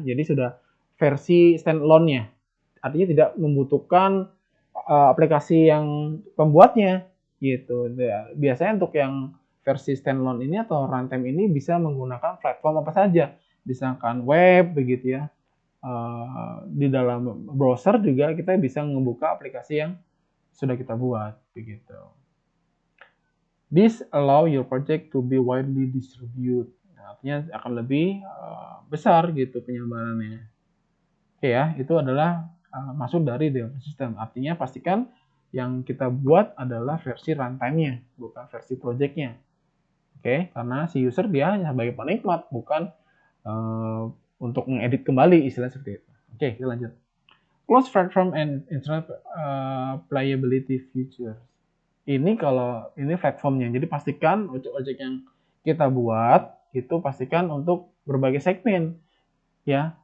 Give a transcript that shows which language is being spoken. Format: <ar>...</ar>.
<id>Jadi sudah versi standalone-nya. Artinya tidak membutuhkan aplikasi yang pembuatnya gitu. Biasanya untuk yang versi standalone ini atau runtime ini bisa menggunakan platform apa saja, misalkan web begitu ya. Di dalam browser juga kita bisa membuka aplikasi yang sudah kita buat begitu.</id> <en>This allow your project to be widely distributed.</en> <id>Nah, artinya akan lebih besar gitu penyebarannya. Oke ya, itu adalah masuk dari development system. Artinya pastikan yang kita buat adalah versi runtime-nya, bukan versi project-nya. Oke, karena si user dia hanya sebagai penikmat, bukan untuk mengedit kembali istilah seperti itu. Oke, kita lanjut.</id> <en>Closed platform and internet playability features.</en> <id>Ini kalau ini platformnya, jadi pastikan ojek-ojek yang kita buat itu pastikan untuk berbagai segmen ya.</id>